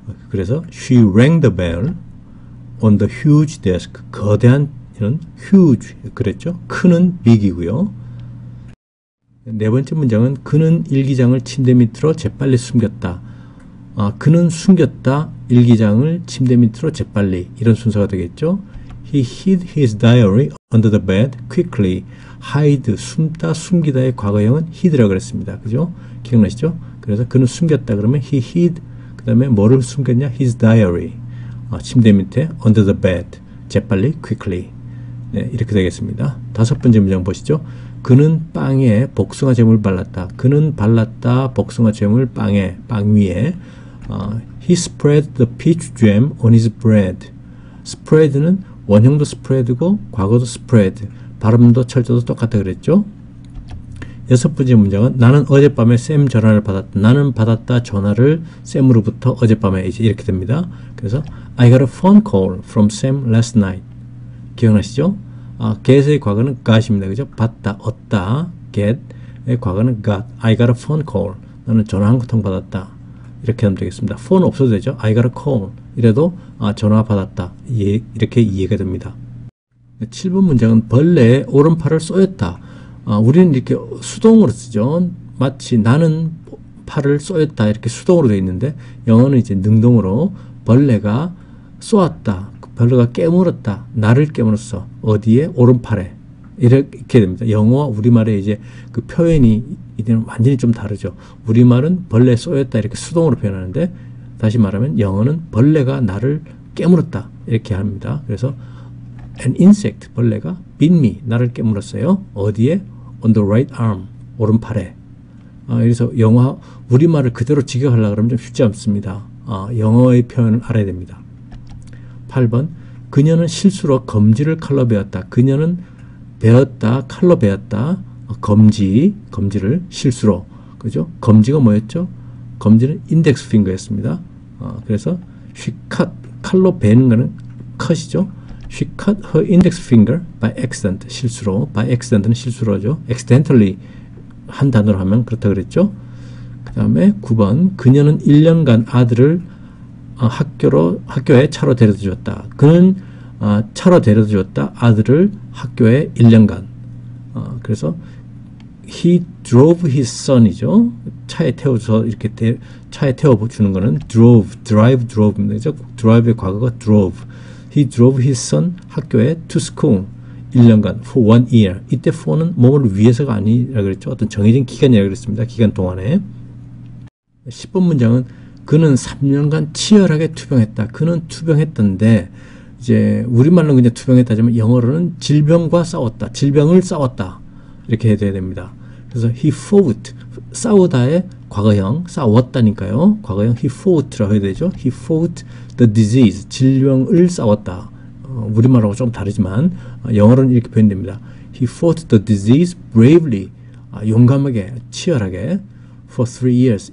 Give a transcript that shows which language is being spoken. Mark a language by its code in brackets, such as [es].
[en] 그래서 she rang the bell on the huge desk. [ko] 거대한 이런 huge 그랬죠. 큰은 big이고요. 네 번째 문장은 그는 일기장을 침대 밑으로 재빨리 숨겼다. 그는 숨겼다 일기장을 침대 밑으로 재빨리 이런 순서가 되겠죠. [en] He hid his diary under the bed quickly. [ko] hide 숨다 숨기다의 과거형은 hid라고 그랬습니다. 그죠? 기억나시죠? 그래서 그는 숨겼다 그러면 [en] he hid [ko] 그 다음에 뭐를 숨겼냐? [en] his diary [ko] 침대 밑에 [en] under the bed [ko] 재빨리 quickly 네, 이렇게 되겠습니다. 다섯 번째 문장 보시죠. 그는 빵에 복숭아 잼을 발랐다. 그는 발랐다 복숭아 잼을 빵에 빵 위에 [en] he spread the peach jam on his bread. [ko] spread는 원형도 spread고 과거도 spread 발음도 철자도 똑같다 그랬죠. 여섯 번째 문장은 나는 어젯밤에 샘 전화를 받았다. 나는 받았다 전화를 샘으로부터 어젯밤에 이제 이렇게 됩니다. [en] 그래서 I got a phone call from Sam last night. [ko] 기억나시죠? get의 과거는 got입니다. 그죠? 받다, 얻다, get의 과거는 got. [en] I got a phone call. [ko] 나는 전화 한 통 받았다. 이렇게 하면 되겠습니다. phone 없어도 되죠? [en] I got a call. [ko] 이래도 전화 받았다. 이렇게 이해가 됩니다. 7번 문장은 벌레의 오른팔을 쏘였다. 우리는 이렇게 수동으로 쓰죠. 마치 나는 팔을 쏘였다. 이렇게 수동으로 되어 있는데 영어는 이제 능동으로 벌레가 쏘았다. 벌레가 깨물었다. 나를 깨물었어. 어디에? 오른팔에. 이렇게 됩니다. 영어와 우리말의 이제 그 표현이 이제는 완전히 좀 다르죠. 우리말은 벌레 쏘였다. 이렇게 수동으로 표현하는데 다시 말하면 영어는 벌레가 나를 깨물었다. 이렇게 합니다. 그래서 [en] an insect, [ko] 벌레가 [en] bit me, [ko] 나를 깨물었어요. 어디에? [en] on the right arm, 오른팔에. [ko] 그래서 영어, 우리말을 그대로 직역하려고 그러면 좀 쉽지 않습니다. 영어의 표현을 알아야 됩니다. 8번, 그녀는 실수로 검지를 칼로 베었다. 그녀는 베었다, 칼로 베었다. 검지를 실수로. 그죠? 검지가 뭐였죠? 검지는 인덱스 핑거였습니다. 그래서 [en] she cut, [ko] 칼로 베는 거는 cut이죠. [en] She cut her index finger by accident. [ko] 실수로. by accident는 실수로죠. accidentally 한 단어로 하면 그렇다 그랬죠. 그 다음에 9번. 그녀는 1년간 아들을 학교에 차로 데려다 주었다. 그는 차로 데려다 주었다. 아들을 학교에 1년간. 그래서 [en] he drove his son [ko] 이죠. 차에 태워서 이렇게 차에 태워주는 거는 drive입니다. 그죠? drive의 과거가 drove. [en] He drove his son 학교에 to school 1년간 for 1 year. [ko] 이때 for는 뭐를 위해서가 아니라 그랬죠. 어떤 정해진 기간이라 그랬습니다. 기간 동안에. 10번 문장은 그는 3년간 치열하게 투병했다. 그는 투병했던데 이제 우리말로는 그냥 투병했다지만 영어로는 질병과 싸웠다. 질병을 싸웠다. 이렇게 해야 됩니다. 그래서 [en] he fought [ko] 싸우다의 과거형 싸웠다니까요. 과거형 [en] he fought [ko] 라고 해야 되죠. [en] he fought the disease 질병을 싸웠다. [ko] 우리말하고 좀 다르지만 영어로는 이렇게 표현됩니다. [en] he fought the disease bravely [ko] 용감하게 치열하게 [en] for 3 years.